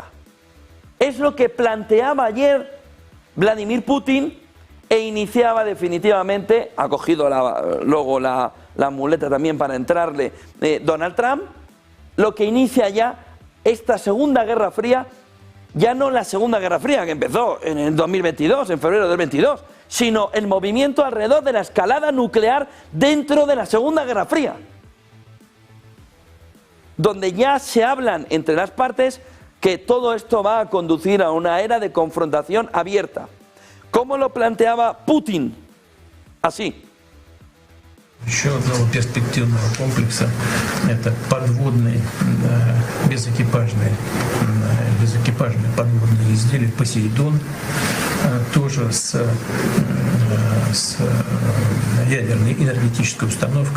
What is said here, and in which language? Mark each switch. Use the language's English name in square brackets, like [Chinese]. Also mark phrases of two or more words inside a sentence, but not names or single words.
[Spanish] Es lo que planteaba ayer Vladimir Putin e iniciaba definitivamente, ha cogido luego la muleta también para entrarle Donald Trump, lo que inicia ya esta Segunda Guerra Fría, ya no la Segunda Guerra Fría que empezó en el 2022, en febrero del 22, sino el movimiento alrededor de la escalada nuclear dentro de la Segunda Guerra Fría. donde ya se hablan entre las partes que todo esto va a conducir a una era de confrontación abierta. ¿Cómo lo planteaba Putin? Así. [Russian] Еще одного перспективного комплекса – это подводные безэкипажные подводные изделия «Посейдон», тоже с ядерной энергетической установкой.